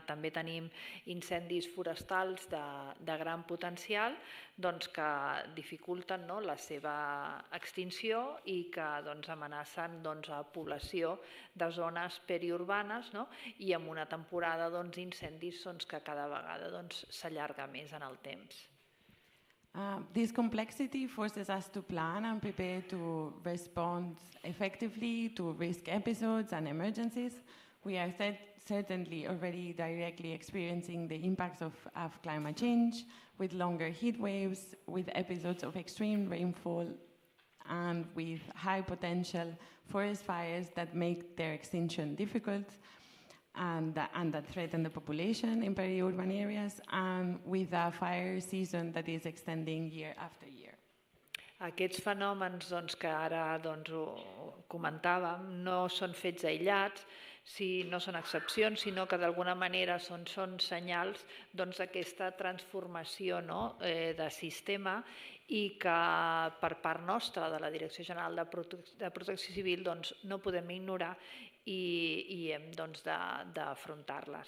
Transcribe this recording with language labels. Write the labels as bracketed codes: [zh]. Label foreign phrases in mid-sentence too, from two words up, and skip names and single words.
[ca] També tenim incendis forestals de gran potencial que dificulten la seva extinció i que amenacen a població de zones periurbanes i amb una temporada d'incendis que cada vegada s'allarga més en el temps. [en] This complexity forces us to plan and prepare to respond effectively to risk episodes and emergencies We are certainly already directly experiencing the impacts of climate change, with longer heat waves, with episodes of extreme rainfall, and with high potential forest fires that make their extinction difficult, and that threaten the population in peri-urban areas, and with a fire season that is extending year after year. [ca] Aquests fenòmens que ara comentàvem no són fets aïllats, no són excepcions, sinó que d'alguna manera són senyals d'aquesta transformació de sistema i que per part nostra, de la Direcció General de Protecció Civil, no podem ignorar i hem d'afrontar-les.